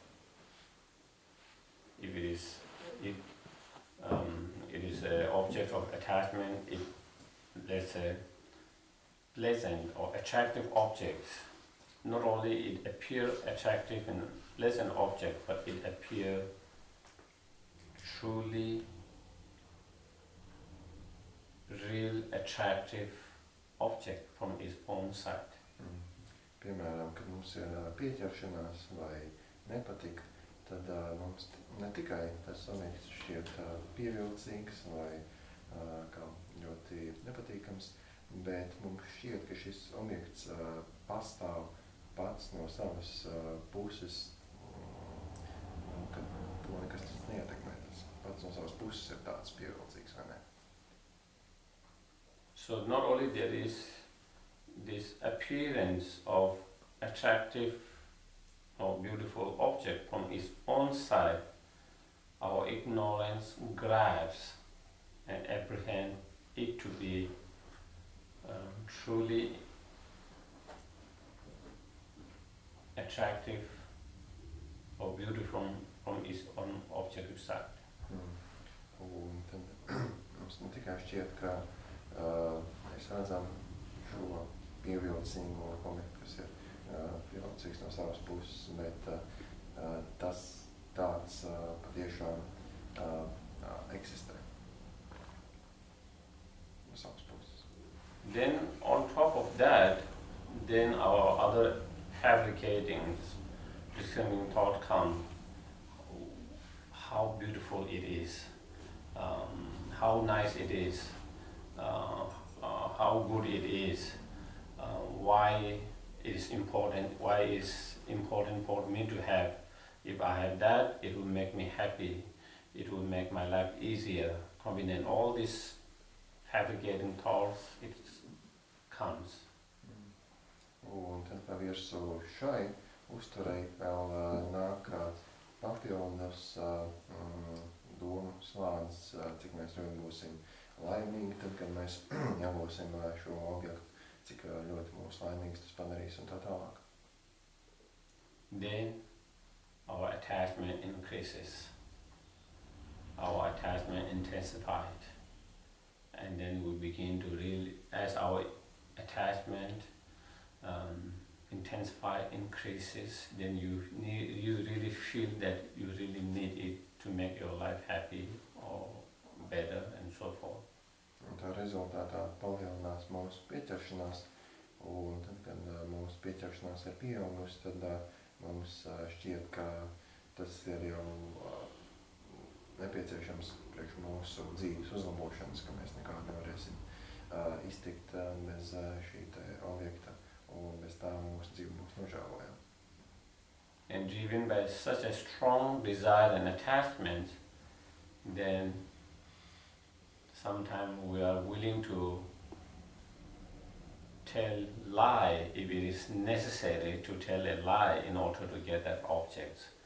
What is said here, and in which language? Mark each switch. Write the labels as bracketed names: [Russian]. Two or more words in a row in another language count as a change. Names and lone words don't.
[English] If it is an object of attachment, let's say pleasant or attractive object, not only it appear attractive and pleasant object, but it appear truly real attractive object from its own side. [Latvian] Piemēram, kad mums ir pieķeršanās vai nepatīk, tad mums ne tikai tas objekts šķiet pievilcīgs vai kā ļoti nepatīkams, bet mums šķiet, ka šis objekts pastāv pats no savas puses, kad to nekas tas neietekmē. Tas pats no savas puses ir tāds pievilcīgs, vai ne? [English] So not only there is this appearance of attractive or beautiful object from its own side, our ignorance grabs and apprehends it to be truly attractive or beautiful from its own objective side. [Latvian] Un tad mums ne tikai šķiet, ka mēs redzam šo pievilcīgo objektu, kas ir pievilcīgs no savas puses, bet tas tāds patiešām eksistē no savas puses. [English] Then on top of that, then our other fabricating, discriminating thought come. How beautiful it is, how nice it is, how good it is, why it is important, why it is important for me to have. If I have that, it will make me happy, it will make my life easier, convenient. All these fabricating thoughts, it comes. [Latvian] Un tad pa virsū šai uzturei vēl nāk papildus domu slānis, cik mēs ļoti būsim laimīgi, tad, kad mēs ņemsim šo objektu, cik ļoti mūs laimīgs tas padarīs un tā tālāk. [English] Then our attachment increases, our attachment intensified, and then we begin to really, as our attachment intensify, increases, then you really feel that you really need it to make your life happy or better and so forth. [Latvian] Un tā rezultātā palielinās mūsu pieķeršanās, un tad, kad mūsu pieķeršanās ir pieaugusi, tad mums šķiet, ka tas ir jau nepieciešams priekš mūsu dzīves uzlabošanas, ka mēs nekādi nevarēsim iztikt bez šī te objekta, un bez tā mūsu dzīve būs nožēlojama. [English] And driven by such a strong desire and attachment, then sometimes we are willing to tell lie if it is necessary to tell a lie in order to get that object.